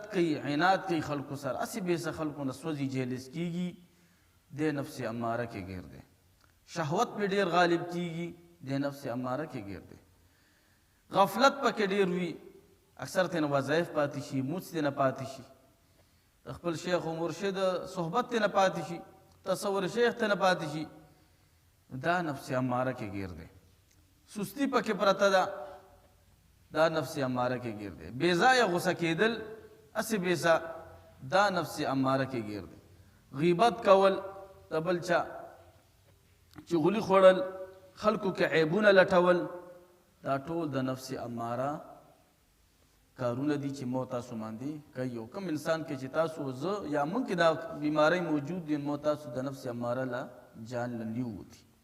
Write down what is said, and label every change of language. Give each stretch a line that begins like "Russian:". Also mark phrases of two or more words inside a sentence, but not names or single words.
Pashto: کوي عناد کوي خلکو سره هسې بېسه خلکو نه سوځي جهلیز کېږي د نفس اماره کې ګیر دی شهوت پې ډېر غالب کېږي د نفس اماره کې ګیر دی غفلت پکې ډېر وي اکثر ترې نه وظایف پاتې شي موڅ ترې نه پاتې شي د خپل شیخ و مرشد صحبت ترې نه پاتې شي تصور شیخ ترې نه پاتې شي دا نفس اماره کې ګیر دی سستی پکې پرته ده دا نفس اماره کې ګیر دی بې ځایه غوسه کېدل هسې بېسه دا نفس اماره کې ګیر دی غیبت کول د بل چا چغلي خوړل خلکو کې عیبونه لټول دا ټول د نفس اماره کارونه دي چې مو تاسو باندې کوي او کوم انسان کې چې تاسو زه یا موږ کې دا بیماری موجود دي مو تاسو د نفس اماره له جان له لیو دي